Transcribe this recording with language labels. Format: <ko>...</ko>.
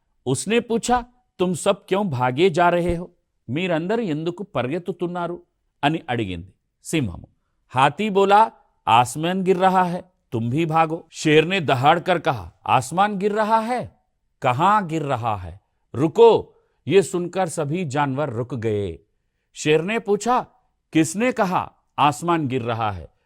<hi>उसने पूछा, तुम सब क्यों भागे जा रहे हो?</hi> <te>మీరందరూ ఎందుకు పరిగెత్తుతున్నారు అని అడిగింది సింహము.</te> <hi>हाथी बोला, आसमान गिर रहा है, तुम भी भागो. शेर ने दहाड़ कर कहा, आसमान गिर रहा है, कहां गिर रहा है, रुको. ये सुनकर सभी जानवर रुक गए. शेर ने पूछा, किसने कहा आसमान गिर रहा है?</hi>